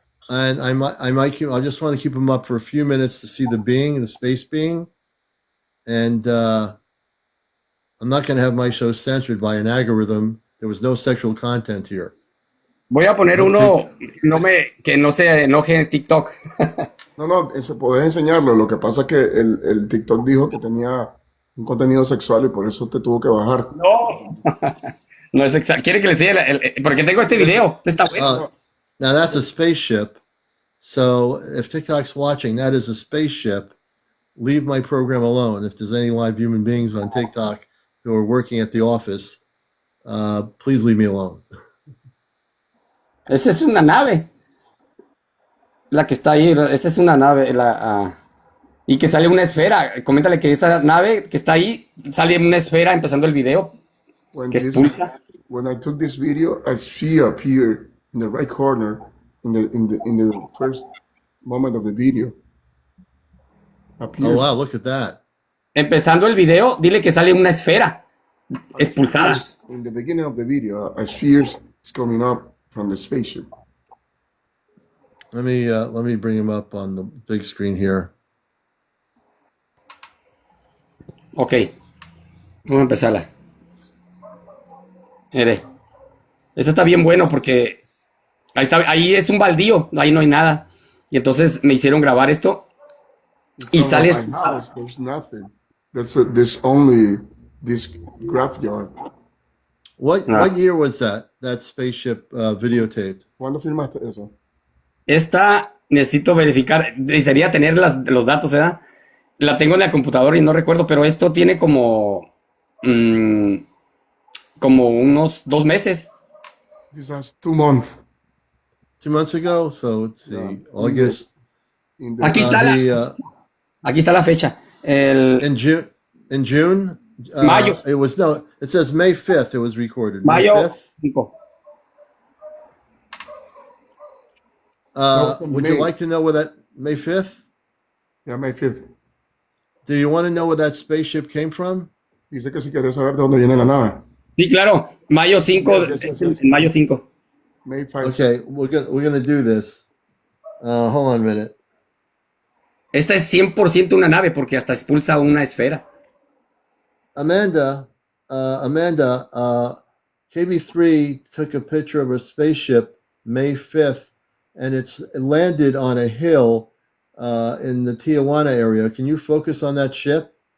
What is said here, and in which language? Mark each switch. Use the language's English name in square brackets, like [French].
[English] And I just want to keep him up for a few minutes to see the being, the space being. And I'm not going to have my show censored by an algorithm. There was no sexual content here. [Spanish] Voy a poner uno que no se enoje en TikTok. No, podés enseñarlo. Lo que pasa es que el TikTok dijo que tenía un contenido sexual y por eso te tuvo que bajar. No, no es exacto. Quiere que le enseñe porque tengo este video. Está bueno. [English] Now that's a spaceship. So if TikTok's watching, that is a spaceship. Leave my program alone. If there's any live human beings on TikTok who are working at the office, please leave me alone. [Spanish] Esa es una nave. La que está ahí, esa es una nave. Y que sale una esfera. Coméntale que esa nave que está ahí sale una esfera empezando el video. Que expulsa. [English] When I took this video, a sphere appeared in the right corner in the first moment of the video. Oh wow, look at that. [Spanish] Empezando el video, dile que sale una esfera expulsada. [English] In the beginning of the video, a sphere is coming up from the spaceship. Let me bring him up on the big screen here. [Spanish] Ok. Vamos a empezarla. Mire. Esto está bien bueno porque ahí es un baldío, ahí no hay nada. Y entonces me hicieron grabar esto. Y sale. [English] There's nothing. There's only this graveyard. What year was that spaceship videotaped? [Spanish] ¿Cuándo filmaste eso? Esta necesito verificar. Desearía tener los datos, ¿verdad? La tengo en la computadora y no recuerdo, pero esto tiene como unos 2 meses. [English] This was 2 months. 2 months ago, so let's see, August. [Spanish] Aquí está aquí está la fecha. [English] In June. [Spanish] Mayo. [English] It was no. It says May 5th. It was recorded. May [Spanish] Mayo [English] 5th. [Spanish] 5. [English] Would you like to know where that May 5th? Yeah, May 5th. Do you want to know where that spaceship came from? [Spanish] Dice que si quieres saber de dónde viene la nave. Sí, claro. Mayo 5. [English] Yes. [Spanish] En mayo 5. [English] May 5. Okay, we're gonna do this. Hold on a minute. [Spanish] Esta es 100% una nave porque hasta expulsa una esfera. [English] Amanda, KB3 took a picture of a spaceship May 5th, and it landed on a hill in the Tijuana area. Can you focus on that ship?